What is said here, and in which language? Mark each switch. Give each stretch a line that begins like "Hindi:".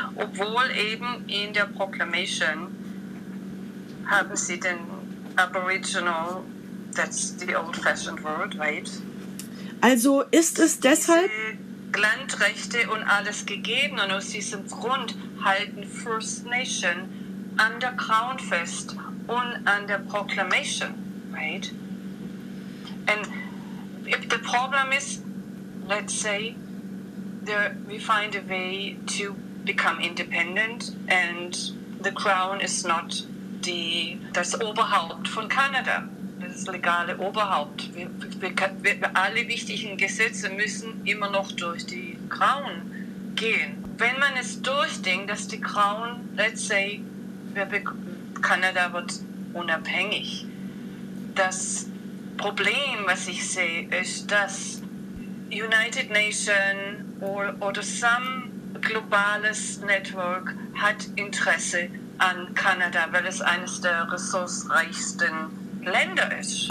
German: Obwohl eben in der Proclamation haben sie den Aboriginal,
English: that's the old-fashioned word, right?
German: Also ist es deshalb... Diese Landrechte und alles gegeben und aus diesem Grund halten First Nation an der Crown fest und an der Proclamation, right?
English: And if the problem is, let's say, there we find a way to become independent and the Crown is not
German: das Oberhaupt von Kanada. Das legale Oberhaupt. Alle wichtigen Gesetze müssen immer noch durch die Crown gehen. Wenn man es durchdenkt, dass die Crown,
English: let's say,
German: Kanada wird unabhängig. Das Problem, was ich sehe, ist, dass United Nations oder some globales Network hat Interesse an Kanada, weil es eines der ressourcenreichsten Länder ist.